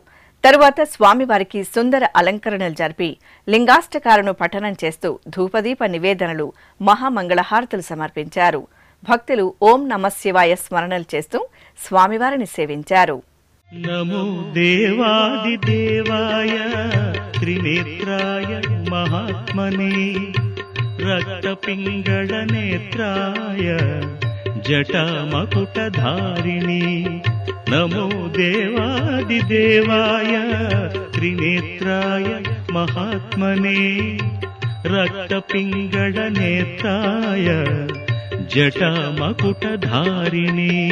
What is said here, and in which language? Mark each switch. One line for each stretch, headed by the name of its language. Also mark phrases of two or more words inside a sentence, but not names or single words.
Telugu: తరువాత స్వామివారికి సుందర అలంకరణలు జరిపి లింగాష్టకాలను పఠనం చేస్తూ ధూపదీప నివేదనలు, మహామంగళహారతులు సమర్పించారు. భక్తులు
Sanskrit: ఓం నమఃశివాయ
Telugu: స్మరణలు చేస్తూ స్వామివారిని సేవించారు.
Sanskrit: నమో దేవాది దేవాయ त्रिनेत्राय महात्मने रक्तपिङ्गळनेत्राय जटामकुटधारिणे नमो देवादिदेवाय त्रिनेत्राय महात्मने रक्तपिङ्गळनेत्राय जटामकुटधारिणे